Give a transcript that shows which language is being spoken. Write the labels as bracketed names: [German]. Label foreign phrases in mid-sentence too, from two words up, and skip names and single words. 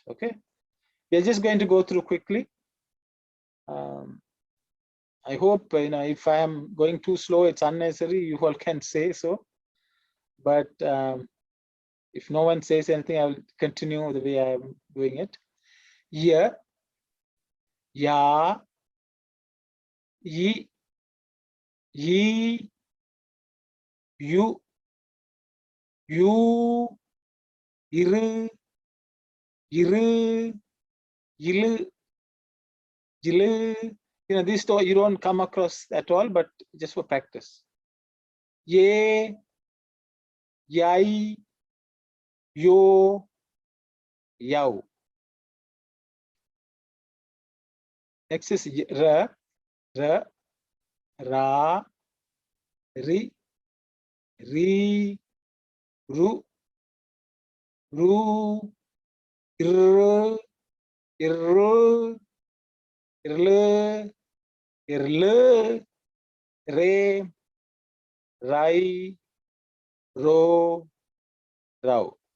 [English] Okay, we are just going to go through quickly. I hope, you know, if I am going too slow, it's unnecessary. You all can say so. But if no one says anything, I will continue the way I am doing it. Ya, ya, yi, yi, you, iru, iru, yilu, yilu. You know, these two you don't come across at all, but just for practice. Ye, yai, yo, yao. Next is ra, ra, ra, ri, ri, ru, ru, ir, irru, irle, irle, re, rai, ro, rao.